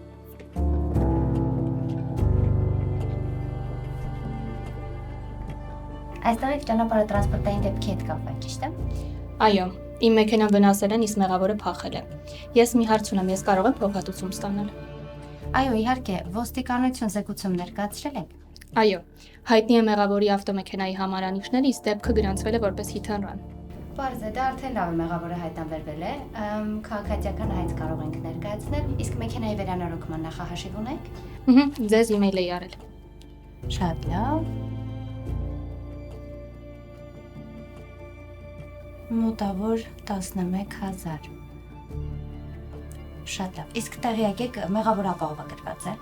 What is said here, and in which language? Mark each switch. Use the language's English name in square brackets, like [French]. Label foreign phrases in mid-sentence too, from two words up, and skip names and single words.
[Armenian] Այստեղ եք ճանապարհը տրանսպորտային դեպքի հետ կապված, ճիշտ է։ Այո, իմ մեքենան վնասել են, իսկ մեղավորը փախել է։ Ես մի հարց ունեմ, ես կարող եմ փոխհատուցում ստանալ։ Այո, իհարկե, ոստիկանություն զեկուցում ներկայացրել եք։ Այո, հայտնի է մեղավորի ավտոմեքենայի համարանիշները, իսկ դեպքը գրանցվել է որպես [English] hit and run։ [Armenian] Պարզ է, դա արդեն լավ է, մեղավորը հայտնաբերվել է, քաղաքացիական հայտ կարող ենք ներկայացնել, իսկ մեքենայի վերանորոգման նախահաշիվ ունեք։ Ձեզ email էի արել։ Շատ լավ։ Մոտավոր 11,000։ Շատ լավ։ Իսկ տեղյակ եք, մեղավորը ապահովագրված է։